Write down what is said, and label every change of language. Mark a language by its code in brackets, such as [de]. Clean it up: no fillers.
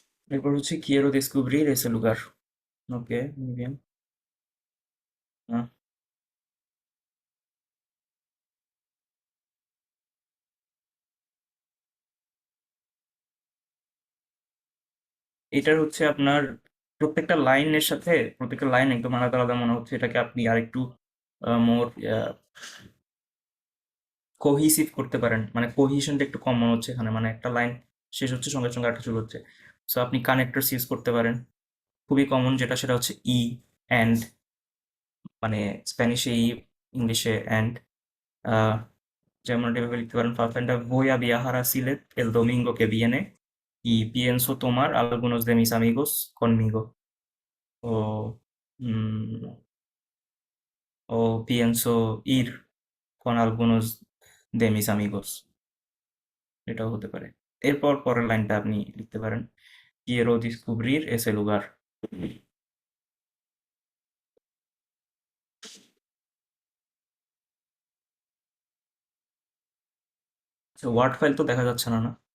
[bn] এরপর হচ্ছে [es] quiero descubrir ese lugar. Ok, muy bien. [bn] আহ, এটার হচ্ছে আপনার প্রত্যেকটা লাইন একদম আলাদা আলাদা মনে হচ্ছে, এটাকে আপনি আরেকটু মোর কোহিসিভ করতে পারেন, মানে কোহিশনটা একটু কম মনে হচ্ছে এখানে, মানে একটা লাইন শেষ হচ্ছে সঙ্গে সঙ্গে একটা শুরু হচ্ছে। সো আপনি কানেক্টরস ইউজ করতে পারেন, খুবই কমন যেটা, সেটা হচ্ছে ই অ্যান্ড, মানে স্প্যানিশে ই, ইংলিশে অ্যান্ড। [es] যেমন এভাবে লিখতে পারেন, ফাফেন্ডা voy a viajar a Silet el domingo que viene y pienso tomar algunos de mis amigos conmigo. O, mm, o pienso ir con algunos de mis amigos. [bn] এটাও হতে পারে। এরপর পরের লাইনটা আপনি লিখতে পারেন, [es] quiero descubrir ese lugar. [bn] আচ্ছা, ওয়ার্ড ফাইল তো দেখা যাচ্ছে না, না?